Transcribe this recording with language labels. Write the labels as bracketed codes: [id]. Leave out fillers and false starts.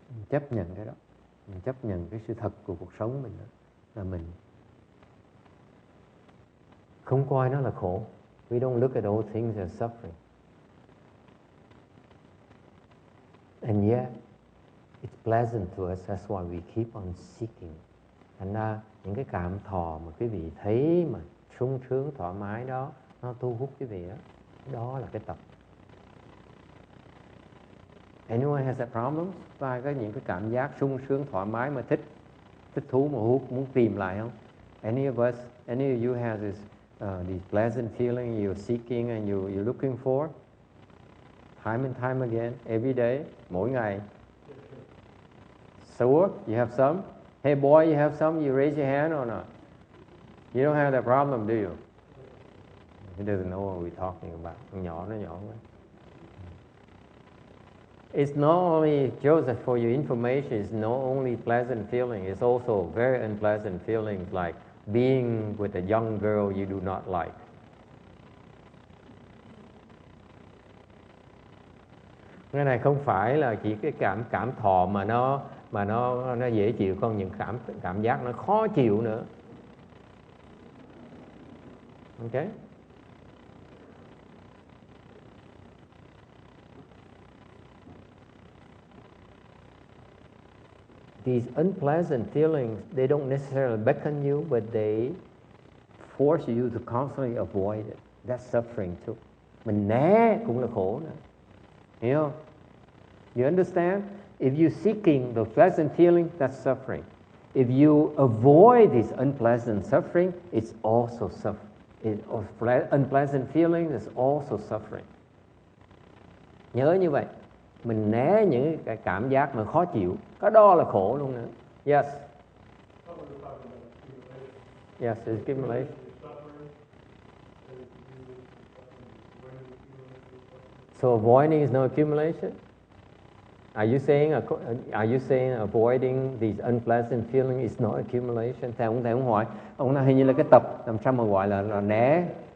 [vi] Chấp nhận cái đó, mình chấp nhận cái sự thật của cuộc sống mình đó, là mình không coi nó là khổ. [en] We don't look at all things as suffering. And yet, it's pleasant to us. That's why we keep on seeking. [vi] Thành ra những cái cảm thọ mà quý vị thấy mà sung sướng thoải mái đó, nó thu hút quý vị đó. Đó là cái tập. [en] Anyone has that problem? [vi] Và có những cái cảm giác sung sướng thoải mái mà thích thú mà hút, muốn tìm lại không? [en] Any of you has this these pleasant feeling you're seeking and you're looking for? Time and time again, every day, [vi] mỗi ngày. [en] Sure, you have some? Hey boy, you have some? You raise your hand or not? You don't have that problem, do you? He doesn't know what we're talking about. [vi] Nó nhỏ quá. [en] It's not only, Joseph, for your information, it's not only pleasant feeling, it's also very unpleasant feelings like being with a young girl you do not like. [vi] Cái này không phải là chỉ cái cảm thọ mà nó dễ chịu, còn những cảm giác nó khó chịu nữa. [en] Okay? These unpleasant feelings, they don't necessarily beckon you, but they force you to constantly avoid it. That's suffering too. [vi] Mình né cũng là khổ nữa. Hiểu không? [en] You understand? If you're seeking the pleasant feeling, that's suffering. If you avoid this unpleasant suffering, it's also suffering. Unpleasant feeling is also suffering. [vi] Nhớ như vậy. Mình né những cái cảm giác mà khó chịu, cái đó là khổ luôn nữa. [en] Yes. Yes, it's accumulation. So avoiding is no accumulation? Are you saying avoiding these unpleasant feelings is not accumulation? [vi] Theo ông hỏi, ông nói hình như là cái tập làm sao mà gọi là né?